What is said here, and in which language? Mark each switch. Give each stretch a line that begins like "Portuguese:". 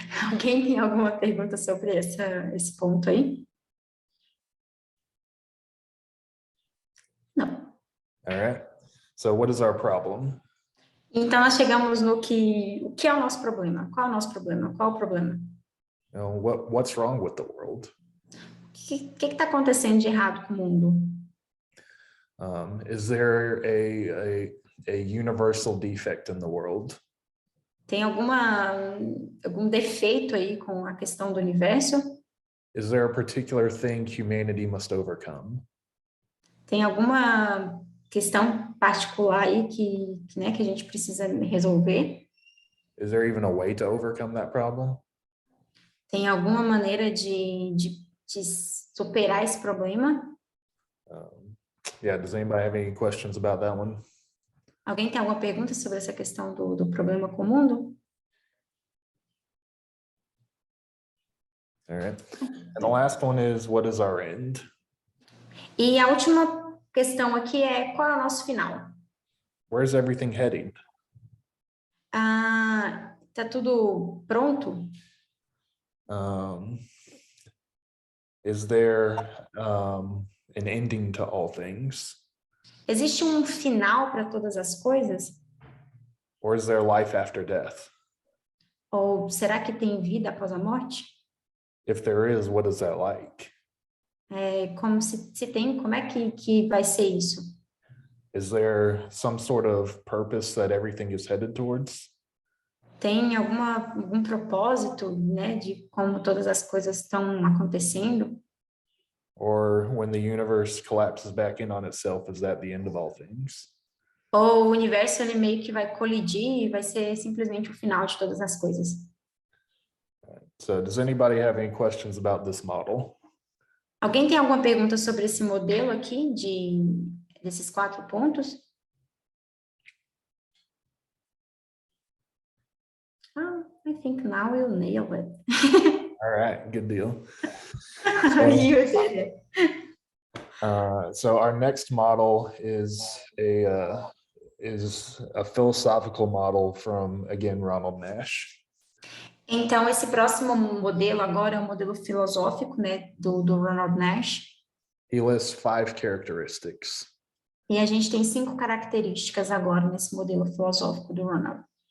Portuguese: Alguém tem alguma pergunta sobre esse ponto aí? Não.
English: All right. So what is our problem?
Portuguese: Então, nós chegamos no o que é o nosso problema? Qual é o nosso problema? Qual é o problema?
English: You know, what's wrong with the world?
Portuguese: O que está acontecendo de errado com o mundo?
English: Is there a universal defect in the world?
Portuguese: Tem algum defeito aí com a questão do universo?
English: Is there a particular thing humanity must overcome?
Portuguese: Tem alguma questão particular aí né, que a gente precisa resolver?
English: Is there even a way to overcome that problem?
Portuguese: Tem alguma maneira de superar esse problema?
English: Yeah, does anybody have any questions about that one?
Portuguese: Alguém tem alguma pergunta sobre essa questão do problema com o mundo?
English: All right. And the last one is, what is our end?
Portuguese: E a última questão aqui é, qual é o nosso final?
English: Where's everything heading?
Portuguese: Tá tudo pronto?
English: Is there an ending to all things?
Portuguese: Existe um final para todas as coisas?
English: Or is there life after death?
Portuguese: Ou será que tem vida após a morte?
English: If there is, what is that like?
Portuguese: Como se tem, como é que vai ser isso?
English: Is there some sort of purpose that everything is headed towards?
Portuguese: Tem algum propósito, né, de como todas as coisas estão acontecendo?
English: Or when the universe collapses back in on itself, is that the end of all things?
Portuguese: Ou o universo ele meio que vai colidir e vai ser simplesmente o final de todas as coisas?
English: So does anybody have any questions about this model?
Portuguese: Alguém tem alguma pergunta sobre esse modelo aqui, desses 4 pontos?
English: I think now we'll nail it. All right, good deal. You did it. So our next model is a philosophical model from, again, Ronald Nash.
Portuguese: Então, esse próximo modelo agora é o modelo filosófico, né, do Ronald Nash.
English: He lists 5 characteristics.
Portuguese: E a gente tem 5 características agora nesse modelo filosófico do Ronald.